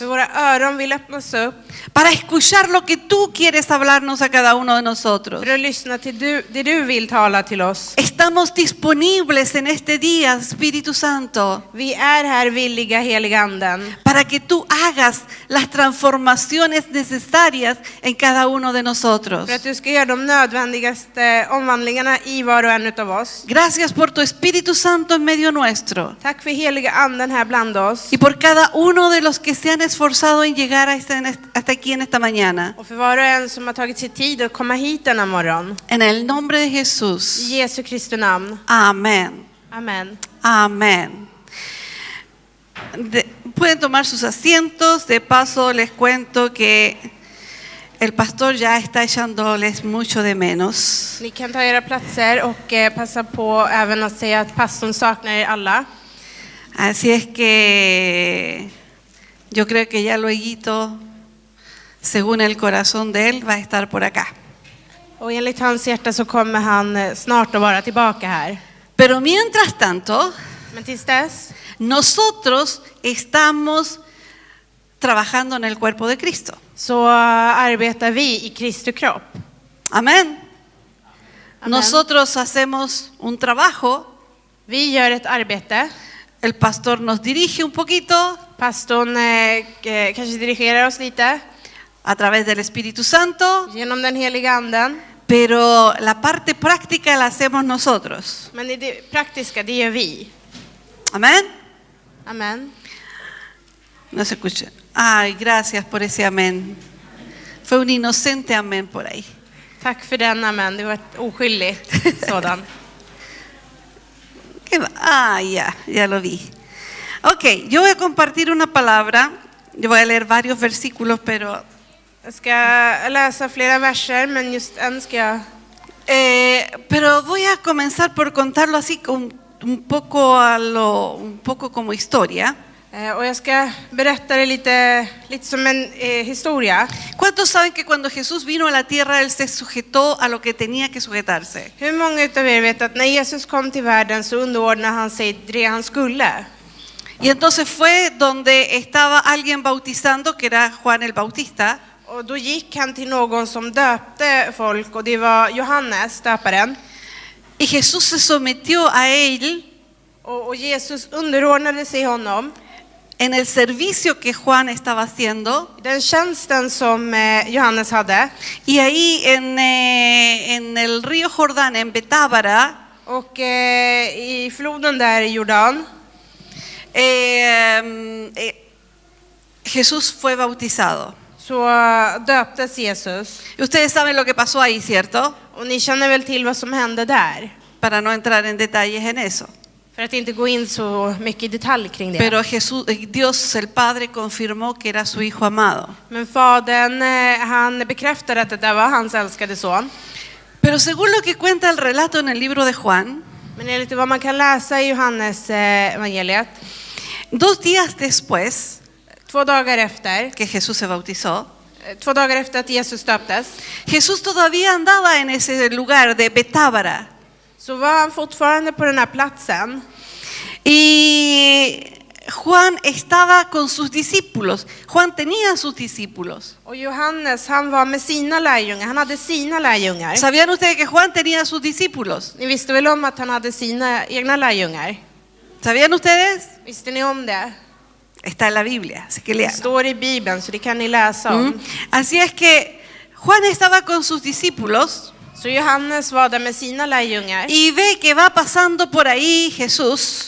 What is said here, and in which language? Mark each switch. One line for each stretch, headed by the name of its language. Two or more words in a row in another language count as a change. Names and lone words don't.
Swedish: För våra öron vill öppnas upp.
Spanish: para escuchar lo que tú quieres hablarnos a cada uno de nosotros.
Swedish: För att lyssna till det du vill tala till oss.
Spanish: Estamos disponibles en este día, Espíritu Santo,
Swedish: Vi är här villiga, heliga anden.
Spanish: para que tú hagas las transformaciones necesarias en cada uno de nosotros.
Swedish: För att du ska göra de nödvändigaste omvandlingarna i var och en utav oss.
Spanish: Gracias por tu Espíritu Santo en medio nuestro
Swedish: Tack för heliga anden här bland oss.
Spanish: y por cada uno de los que se han esforzado en llegar hasta aquí en esta mañana.
Swedish: Och för var och en som har tagit sig tid att komma hit denna morgon.
Spanish: En el nombre de
Swedish: I
Spanish: Jesús.
Swedish: Jesu Kristi namn.
Spanish: Amén.
Swedish: Amen.
Spanish: Amén. Pueden tomar sus asientos. De paso les cuento que el pastor ya está echándoles mucho de menos.
Swedish: Ni kan ta era platser och passa på även att säga att pastorn saknar er alla.
Spanish: Así es que yo creo que ya luego, según el corazón de él, va a estar por acá.
Swedish: Och enligt hans hjärta så kommer han snart att vara tillbaka här.
Spanish: Pero mientras tanto,
Swedish: Men tills dess
Spanish: nosotros estamos trabajando en el cuerpo de Cristo.
Swedish: så arbetar vi i Kristi kropp.
Spanish: Amén. Amén. Nosotros hacemos un trabajo.
Swedish: Vi gör ett arbete.
Spanish: El pastor nos dirige un poquito.
Swedish: Pastorn kanske dirigerar oss lite.
Spanish: a través del Espíritu Santo,
Swedish: genom den heliga anden.
Spanish: pero la parte práctica la hacemos nosotros.
Swedish: Men i det praktiska, det gör vi.
Spanish: Amén.
Swedish: Amen.
Spanish: No se escucha. Ay, gracias por ese amén. Fue un inocente amén por ahí.
Swedish: Tack för den, amen. Det var ett oskyldigt sådan.
Spanish: Ya lo vi. Ok, yo voy a compartir una palabra. Yo voy a leer varios versículos, pero
Swedish: Jag ska läsa flera verser, men just en ska jag...
Spanish: pero voy a comenzar por contarlo así un poco como historia.
Swedish: Och jag ska berätta det lite som en historia.
Spanish: ¿Cuántos saben que cuando Jesús vino a la tierra, Él se sujetó a lo que tenía que sujetarse?
Swedish: Hur många utav er vet att när Jesus kom till världen så underordnade han sig det han skulle?
Spanish: Y entonces fue donde estaba alguien bautizando, que era Juan el Bautista.
Swedish: Och då gick han till någon som döpte folk, och det var Johannes, döparen.
Spanish: Y Jesús se sometió a él
Swedish: Och Jesus underordnade sig honom.
Spanish: en el servicio que Juan estaba haciendo.
Swedish: Den tjänsten som Johannes hade.
Spanish: Y ahí en el río Jordán, en Betábara,
Swedish: Och i floden där i Jordan.
Spanish: Jesús fue bautizado.
Swedish: Så döptes Jesus.
Spanish: Y ustedes saben lo que pasó ahí, ¿cierto?
Swedish: Och ni känner väl till vad som hände där?
Spanish: Para no entrar en detalles en eso.
Swedish: För att inte gå in så mycket i detalj kring det.
Spanish: Pero Dios el Padre confirmó que era su hijo amado.
Swedish: Men fadern, han bekräftade att det var hans älskade son.
Spanish: Pero según lo que cuenta el relato en el libro de Juan,
Swedish: Men enligt vad man kan läsa i Johannes evangeliet,
Spanish: 2 días después
Swedish: 2 dagar efter,
Spanish: que Jesús se bautizó,
Swedish: 2 dagar efter att Jesus döptes,
Spanish: Jesús todavía andaba en ese lugar de Betábara.
Swedish: så var han fortfarande på den här platsen.
Spanish: Y Juan estaba con sus discípulos. Juan tenía sus discípulos.
Swedish: Och Johannes, han var med sina lärjungar. Han hade sina lärjungar.
Spanish: ¿Sabían ustedes que Juan tenía sus discípulos?
Swedish: Ni visste väl om att han hade sina egna lärjungar?
Spanish: ¿Sabían ustedes?
Swedish: Visste ni om det?
Spanish: Está en la Biblia, así que
Swedish: Det
Spanish: lean.
Swedish: står i Bibeln, så det kan ni läsa om.
Spanish: Así es que Juan estaba con sus discípulos
Swedish: Så Johannes var där med sina lärjungar.
Spanish: y ve que va pasando por ahí Jesús,